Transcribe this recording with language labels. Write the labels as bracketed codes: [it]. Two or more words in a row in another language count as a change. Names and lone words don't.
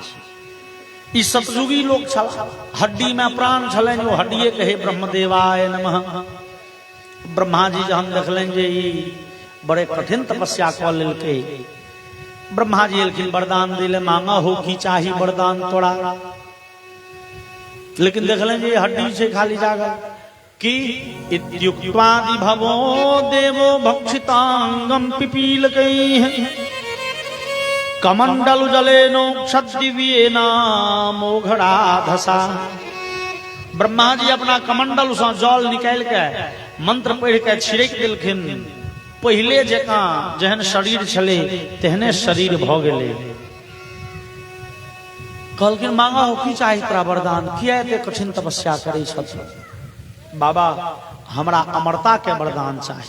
[mai] ई सतयुगी लोग छल, हड्डी में प्राण छलनि, ओ हड्डिए कहे [sa] ब्रह्मदेवाय नमः। [mai] ब्रह्मा जी जहन देखलनि जे ई बड़े कठिन तपस्या कऽ लेलकै, ब्रह्मा जी एलखिन वरदान दिले, मांगा हो की चाही वरदान तोरा। लेकिन देखलनि जे हड्डी से खाली जागल कि [sa] इत्युक्त्वा विभवो देवो भक्षितांगम पिपीलकैः कमंडल जलेनोक्षदिव्येन मोघराधसा। [mai] ब्रह्मा जी अपना कमंडल से जल निकाल के मंत्र पढ़ के छिड़क देलखिन, पहले जकाँ जेहन शरीर छले तेहने शरीर भ गेलै। कहलखिन मांगा हो की चाही तोरा वरदान, किया एते कठिन तपस्या करै छथिन। बाबा हमरा अमरता के वरदान चाही।